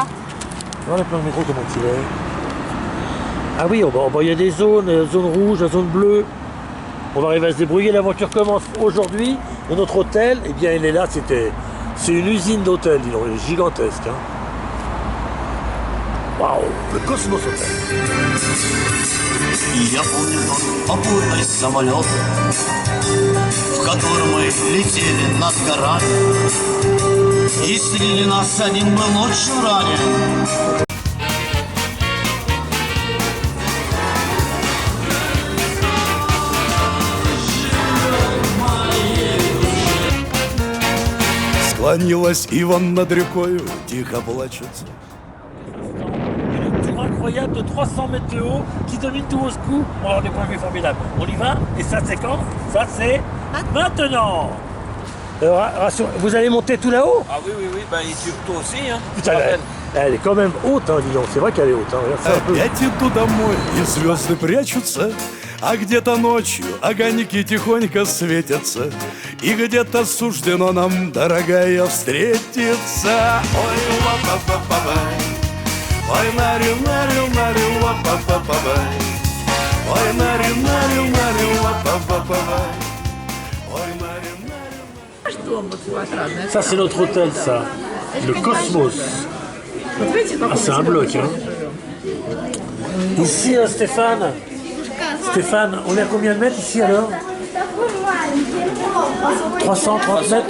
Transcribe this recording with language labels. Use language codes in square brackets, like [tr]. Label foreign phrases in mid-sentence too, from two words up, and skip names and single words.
[fr] Voilà le plan de métro, comment il est? Ah oui, il y a des zones, zone rouge, la zone bleue. On va arriver à se débrouiller. L'aventure commence aujourd'hui. Et notre hôtel, eh bien il est là, c'est une usine d'hôtel, dis donc, il est gigantesque. Hein. Waouh, le Cosmos Hotel. [ru] Я помню тот попутный самолет, в котором мы летели над горами, и среди нас один был ночью ранен. Склонилась Иван над рекою, тихо плачет. [fr] Une tour incroyable de 300 mètres de haut qui domine tout Moscou. On va avoir des points de vue formidables. On y va? Et ça, c'est quand? Ça, c'est maintenant. Vous allez monter tout là-haut? Ah oui, bah et toi aussi, hein. Putain, elle est quand même haute, hein, dis donc. C'est vrai qu'elle est haute. Hein. Regarde ça un peu. [ru] Опять иду домой, и звезды прячутся, а где-то ночью огоньки тихонько светятся, и где-то суждено нам, дорогая, встретиться. Ой, ла-па-па-па-бай, ой, нари-нари-нари, ла-па-па-па-бай, ой, нари-нари-нари, ла-па-па-па-бай, ой, нари-нари. [fr] Ça, c'est notre hôtel, ça. Le Cosmos. Ah, c'est un bloc, hein. Ici, Stéphane. Stéphane, on est à combien de mètres ici alors? 330 mètres